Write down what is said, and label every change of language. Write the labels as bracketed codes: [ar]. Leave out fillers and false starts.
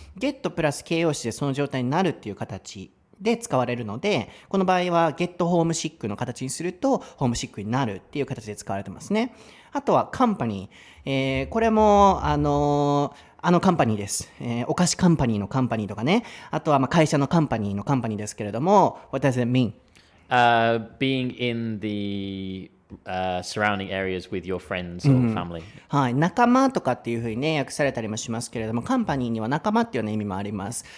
[ja] get プラス形容詞でその状態になるっていう形で使われるので、この場合は get homesick の形にするとホームシックになるっていう形で使われてますね。あとは company、これもカンパニーです、お菓子カンパニーのカンパニーとかね、あとは会社のカンパニーのカンパニーですけれども、 [en] What does it mean? Being in the surrounding areas with your friends or family. [ja] はい、仲間とかっていうふうにね、訳されたりもしますけれども、カンパニーには仲間っていうような意味もあります。